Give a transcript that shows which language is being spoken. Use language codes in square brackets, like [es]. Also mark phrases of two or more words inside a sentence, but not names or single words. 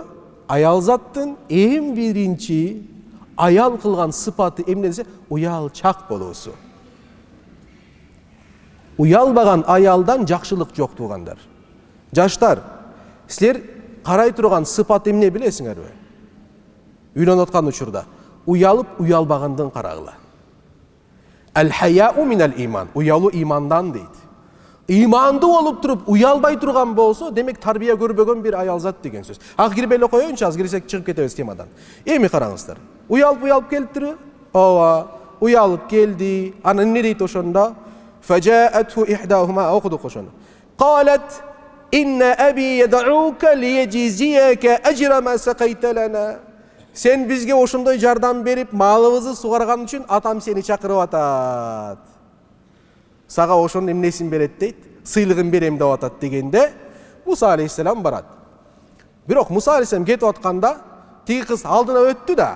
[ky] Аял заттын эң биринчи аял кылган сыпаты эмне десе, уялчак болуусу. Уялбаган аялдан жакшылык жок туугандар. Жаштар, силер карай турган сыпат эмне билесиңерби? Үйлөнүп аткан учурда уялып уялбагандын карагыла. [ar] الحياء من الإيمان. [ky] Уялуу имандан дейт. Иманды болуп туруп уялбай турган болсо, демек тарбия көрбөгөн бир аял зат деген сөз. Кирбей эле коеюнчу, аз кирсек чыгып кетебиз темадан. Эми караңыздар. Уялып келиптирби? Ооба, уялып келди. Анан эмне дейт ошондо? [ar] فجاءته إحداهما, [ky] окудук ошону. [ar] قالت إن أبي يدعوك ليجزيك أجر ما سقيت لنا. [ky] Сен бизге ошондой жардам берип, малыбызды сугарган үчүн атам сени чакырып атат. Сага ошонун эмнесин берет дейт, сыйлыгын берем деп атат дегенде, Муса алейхиссалам барат. Бирок Муса алейхиссалам кетип атканда, тиги кыз алдына өттү да.